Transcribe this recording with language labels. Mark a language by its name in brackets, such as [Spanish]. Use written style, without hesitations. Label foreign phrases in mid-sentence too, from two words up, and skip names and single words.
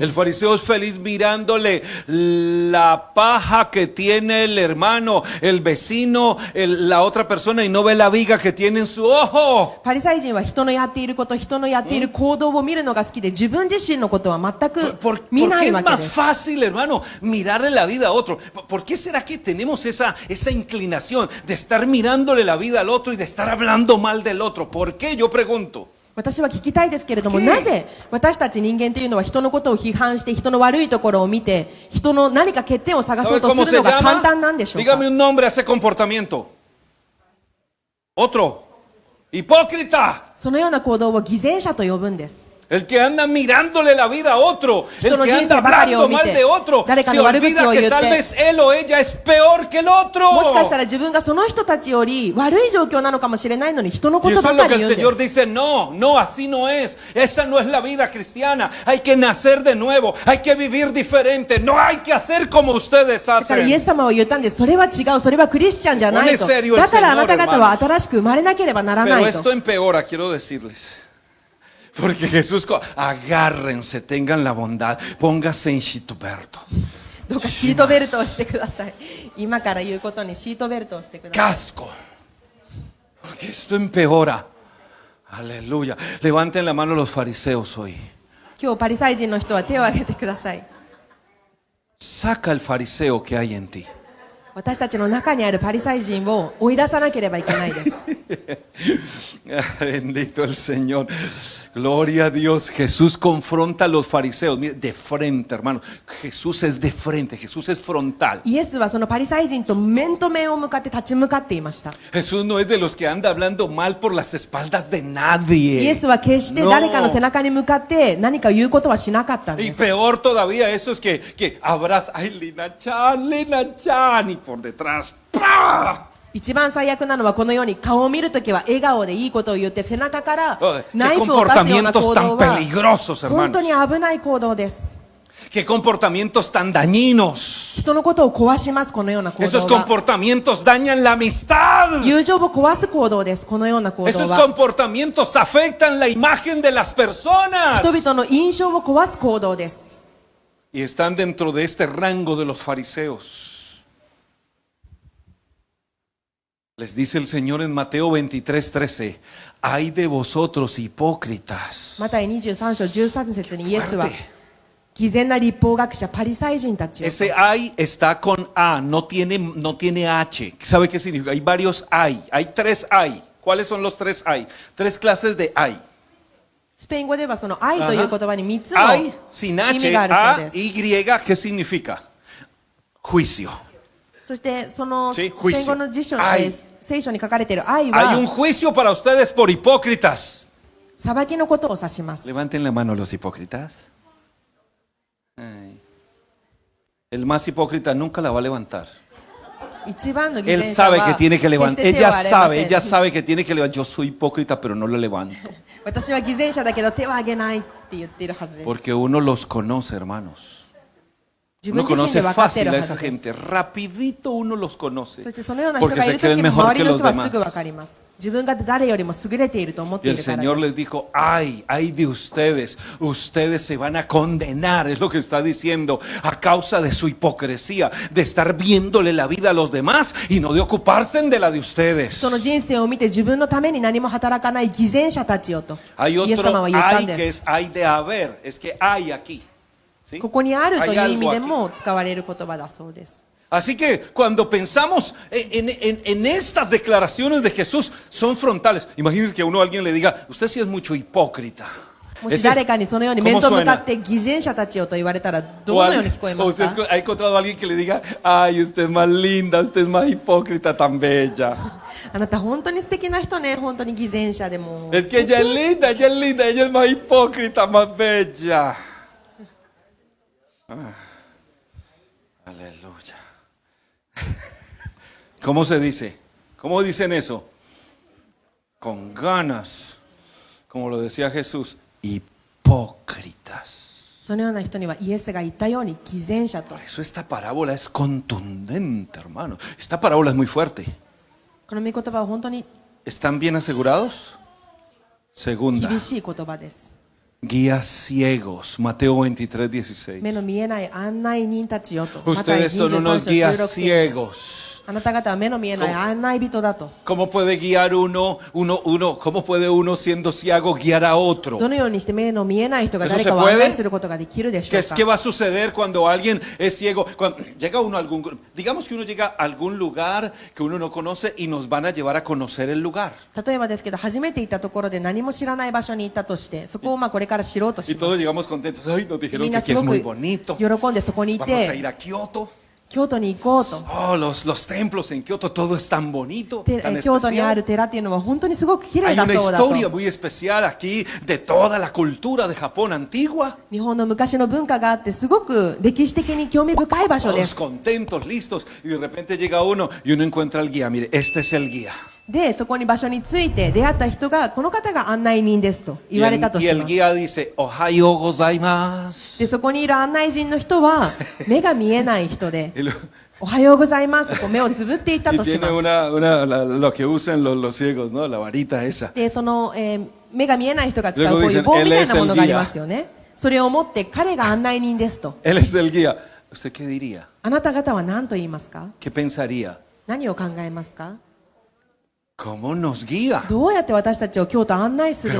[Spanish] El [Japanese] す。 [Spanish] fariseo es feliz mirándole la paja que tiene el hermano, el vecino, la otra persona y no ve la viga que tiene en su ojo. [Japanese] パリサイ人は人のやっていること、人のやっている行動を見るのが好きで、自分自身のことは全く 見 [Spanish] ¿Por [Japanese] な [Spanish] qué [Japanese] い [Spanish] es [Japanese] わけで [Spanish] más [Japanese] す。 [Spanish] fácil, hermano, mirarle la vida a otro? ¿Por qué será que tenemos esa inclinación de estar mirándole la vida al otro y de estar hablando mal del otro? ¿Por qué? Yo pregunto. [Japanese] 私は聞きたいですけれども、 [Spanish] ¿Qué? [Japanese] なぜ私たち人間というのは人のことを批判して人の悪いところを見て人の何か欠点を探そ [Spanish] ¿Sabe [Japanese] うと [Spanish] cómo [Japanese] する [Spanish] se [Japanese] のが簡 [Spanish] llama? [Japanese] 単なんでしょうか。 [Spanish] Dígame un nombre a ese comportamiento. Otro. Hipócrita. [Japanese] そのような行動を偽善者と呼ぶんです。 [Spanish] El que anda mirándole la vida a otro, el Esto no que tiene anda que bajar y hablando mal omite. de otro, Dale, se Cano, olvida Baruguchi, que tal oyote. vez él o ella es peor que el otro. [Japanese] もしかしたら自分がその人たちより悪い状況なのかもしれないのに人のこ [Spanish] Y [Japanese] と [Spanish] eso [Japanese] ば [Spanish] es lo [Japanese] か [Spanish] que [Japanese] り [Spanish] el [Japanese] 言うんで [Spanish] Señor [Japanese] す。 [Spanish] dice, no, no, así no es. Esa no es la vida cristiana. Hay que nacer de nuevo, hay que vivir diferente. No hay que hacer como ustedes [Japanese] だからイエ [Spanish] hacen. [Japanese] ス様は言ったんです。それは違う、それはクリスチャンじゃないと。 [Spanish] Pone serio el [Japanese] だからあなた [Spanish] Señor, [Japanese] 方は新しく生まれなければなら [Spanish] Pero [Japanese] ない [Spanish] esto [Japanese] と。 [Spanish] empeora, quiero decirles. Porque Jesús, agárrense, tengan la bondad, póngase en Chituberto. [Japanese] どうかシートベルトをしてください。今から言うことにシートベルトをしてください。 [Spanish] Casco. Porque esto empeora. Aleluya. Levanten la mano los fariseos hoy. [Japanese] 今日パリサイ人の人は手を挙げてください。 [Spanish] Saca el fariseo que hay en ti. [Japanese] 私たちの中にあるパリサイ人を追い出さなければいけないです。 [Spanish] Bendito el Señor. Gloria a Dios. Jesús confronta a los fariseos. Mire, de frente, hermano. Jesús es de frente. Jesús es frontal. [Japanese] イエスはそのパリサイ人と面と面を向かって立ち向かっていました。 [Spanish] Jesús no es de los que anda hablando mal por las espaldas de [Japanese] イ [Spanish] nadie. [Japanese] エスは決して誰かの背中に向かって何か言うことはしなかったん [Spanish] Y [Japanese] です。 [Spanish] peor todavía, eso es que abraza. Ay, Lina Chan. Y por detrás. ¡Pah! [Japanese] 一番最悪なのはこのように顔を見るときは笑顔でいいことを言って背中からナ [Spanish] Qué [Japanese] イフを刺すような [Spanish] comportamientos [Japanese] 行 [Spanish] tan [Japanese] 動は [Spanish] peligrosos, [Japanese] 本当 [Spanish] hermanos. [Japanese] に危ない行動です。 [Spanish] Qué comportamientos tan dañinos. [Japanese] 人のことを壊します、このような行 [Spanish] Esos [Japanese] 動は。 [Spanish] comportamientos dañan la amistad. [Japanese] 友情を壊す行動です、このような行動 [Spanish] Esos [Japanese] は。 [Spanish] comportamientos afectan la imagen de las personas. [Japanese] 人々の印象を壊す行動です。 [Spanish] Y están dentro de este rango de los fariseos. Les dice el Señor en Mateo 23:13, ay de vosotros hipócritas. [Japanese] マタイ23章13節にイエスは [Spanish] Fuerte. [Japanese] 偽善な立法学者パリサイ人たちを [Spanish] Ese ay está con A, no tiene H. ¿Sabe qué significa? Hay varios ay, hay tres ay. ¿Cuáles son los tres ay? Tres clases de ay. [Japanese] スペイン語ではその愛という言葉に3つの [Spanish] Ay sin [Japanese] 意 [Spanish] H, [Japanese] 味がある [Spanish] A, [Japanese] そうです。 [Spanish] Y, ¿qué significa? Juicio. [Japanese] そしてそのスペ [Spanish] Sí, [Japanese] イン語の辞書、愛聖書に書かれている愛 [Spanish] Hay un [Japanese] は [Spanish] juicio para ustedes por hipócritas. [Japanese] 裁きのことを指します。 [Spanish] Levanten la mano los hipócritas. Ay. El más hipócrita nunca la va a levantar. [Japanese] 一番の偽 [Spanish] Él [Japanese] 善者は [Spanish] sabe que tiene que [Japanese] 決 [Spanish] levantar. [Japanese] して手を [Spanish] Ella [Japanese] 挙げま [Spanish] sabe, [Japanese] せん [Spanish] ella sabe que tiene que levantar. Yo soy hipócrita, pero no lo levanto. [Japanese] 私は偽善者だけど手を挙げないって言っているはずです。 [Spanish] Porque uno los conoce, hermanos. [Japanese] 自 [Spanish] Uno [Japanese] 分自身 [Spanish] conoce [Japanese] で分かってい [Spanish] fácil [Japanese] る [Spanish] a [Japanese] は [Spanish] esa [Japanese] ずです。 [Spanish] gente. Rapidito uno los [Japanese] そ [Spanish] conoce. [Japanese] してそのような人 [Spanish] Porque [Japanese] がい [Spanish] se [Japanese] る [Spanish] creen [Japanese] 時も [Spanish] mejor [Japanese] 周 [Spanish] que [Japanese] りの [Spanish] los [Japanese] 人はすぐ [Spanish] demás. [Japanese] 分かります。自分が誰よりも優れていると思っ [Spanish] Y [Japanese] てい [Spanish] el [Japanese] るから [Spanish] Señor [Japanese] で [Spanish] les [Japanese] す。 [Spanish] dijo, ay de ustedes, ustedes se van a condenar, es lo que está diciendo, a causa de su hipocresía, de estar viéndole la vida a los demás y no de ocuparse de la de ustedes. [Japanese] その人生を見て自分のために何も働かない偽善者たちよと [Spanish] Hay [Japanese] イエス様 [Spanish] otro [Japanese] は言ったん [Spanish] ay que [Japanese] です [Spanish] es ay de haber, es que hay aquí. ¿Sí? [Japanese] ここにあるという [Spanish] Hay [Japanese] 意味 [Spanish] algo [Japanese] で [Spanish] aquí. [Japanese] も使われる言葉だそうです。 [Spanish] Así que cuando pensamos en estas declaraciones de Jesús, son frontales. Imagínense que a alguien le diga, usted sí es mucho hipócrita. [Japanese] もし誰かにそのように [Spanish] ¿Cómo [Japanese] 面と向か [Spanish] suena? [Japanese] って偽善者たちよと言われたらど [Spanish] O [Japanese] のように聞こえま [Spanish] usted [Japanese] すか？ [Spanish] ha encontrado a alguien que le diga, ay, usted es más linda, usted es más hipócrita, tan bella. [Japanese] あなた本当に素敵な人ね、本当に偽善者でも [Spanish] Es que ella es linda, ella es linda, ella es más hipócrita, más bella. Aleluya. ¿Cómo se dice? ¿Cómo dicen eso? Con ganas, como lo decía Jesús, hipócritas. [Japanese] そのような人にはイエスが言ったように偽善者と。 [Spanish] Por eso esta parábola es contundente, hermano. Esta parábola es muy fuerte. [Japanese] この御言葉は本当に [Spanish] ¿Están bien asegurados? Segunda. [Japanese] 厳しい言葉です。 [Spanish] guías ciegos. Mateo 23:16. [Japanese] 目の見えない案内人たちよと。マタイ [Spanish] Ustedes son [Japanese] 23 [Spanish] unos [Japanese] 章 [Spanish] guías [Japanese] 16節です [Spanish] ciegos. [Japanese] あなた方は目の見えない案内人だと。 [Spanish] ¿Cómo puede guiar cómo puede uno siendo ciego guiar a otro? [Japanese] どのようにして目の見えない人が [Spanish] Eso [Japanese] 誰 [Spanish] se [Japanese] かを案 [Spanish] puede? [Japanese] 内することができるでしょう [Spanish] ¿Qué [Japanese] か。 [Spanish] va a suceder cuando alguien es ciego? Cuando llega uno a digamos que uno llega a algún lugar que uno no conoce y nos van a llevar a conocer el lugar. [Japanese] 例えばですけど、初めて行ったところで何も知らない場所に行ったとして、そこをこれから知ろうとし [Spanish] Y [Japanese] ま [Spanish] todos [Japanese] す。 [Spanish] llegamos contentos. Ay, nos [Japanese] み [Spanish] dijeron [Japanese] ん [Spanish] que [Japanese] な [Spanish] aquí [Japanese] す [Spanish] es [Japanese] ご [Spanish] muy [Japanese] く [Spanish] bonito. [Japanese] 喜んでそこにい [Spanish] Vamos a [Japanese] て、 [Spanish] ir a Kioto. [Japanese] 京都に行こうと。 [Spanish] Oh, los templos en Kioto, todo es tan bonito, [Japanese] で [Spanish] tan [Japanese] 京都にあ [Spanish] especial. [Japanese] る寺っていうのは本当にすごく綺麗 [Spanish] Hay [Japanese] だ [Spanish] una [Japanese] そうだと。 [Spanish] historia muy especial aquí de toda la cultura de Japón antigua. [Japanese] 日本の昔の文化があってすごく歴史的に興味深い場所で [Spanish] Todos [Japanese] す。 [Spanish] contentos, listos. Y de repente llega uno y uno encuentra al guía. Mire, este es el guía. [Japanese] で、そこに場所に着いて出会った人が、この方が案内人ですと [Spanish] Y [Japanese] 言われたと [Spanish] y [Japanese] し [Spanish] el [Japanese] ます。 [Spanish] guía dice, [Japanese] おはようございます. で、そこにいる案内人の人は、目が見えない人で、 [Spanish] Y, [Japanese] おはようございますとこう目をつぶっていたとし [Spanish] tiene [Japanese] ます。 [Spanish] lo que usan los ciegos, ¿no? La varita esa. [Japanese] で、その、目が見えない人が使うこう [Spanish] Luego [Japanese] いう [Spanish] dicen, [Japanese] 棒みたい [Spanish] "Él es [Japanese] なも [Spanish] el [Japanese] のがあり [Spanish] guía." [Japanese] ますよね。それを持って彼が案内人ですと。 [Spanish] Él es el guía. ¿Usted qué diría? [Japanese] あなた方は何と言いますか？ [Spanish] ¿Qué pensaría? [Japanese] 何を考えますか？ [Spanish] ¿Cómo nos guía? [Japanese] どうやって私たちを京都案内する